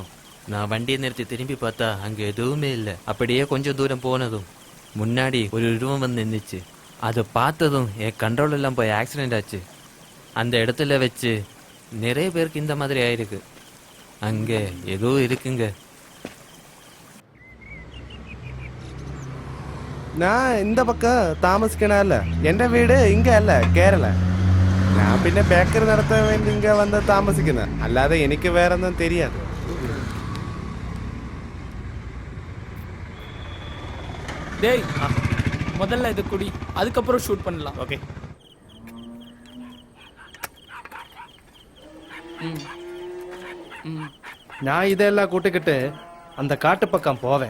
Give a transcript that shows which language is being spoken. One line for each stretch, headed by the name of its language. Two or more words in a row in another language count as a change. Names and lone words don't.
Tamil: நான் வண்டியை நிறுத்தி திரும்பி பார்த்தா அங்கே எதுவுமே இல்லை. அப்படியே கொஞ்சம் தூரம் போனதும் முன்னாடி ஒரு உருவம் வந்து நின்றுச்சு. அதை பார்த்ததும் என் கண்ட்ரோல் எல்லாம் போய் ஆக்சிடெண்ட் ஆச்சு. அந்த இடத்துல வச்சு நிறைய பேருக்கு இந்த மாதிரி ஆயிருக்கு. அங்கே ஏதோ இருக்குங்க. நான் இந்த பக்கம் താമസിക്കണല്ല.
Malayalam: എൻ്റെ വീട് ഇങ്ങ അല്ല, കേരള. ഞാൻ പിന്നെ ബേക്കറി നടത്താൻ വേണ്ടി ഇങ്ങ വന്ന് താമസിക്കുന്നത്. അല്ലാതെ എനിക്ക് വേറെ ഒന്നും தெரியாது.
Tamil: டேய், முதல்ல இது குடி, அதுக்கப்புறம் ஷூட் பண்ணலாம். ஓகே. நான் இதெல்லாம் கூட்டிக்கிட்டு அந்த காட்டு பக்கம் போவேன்.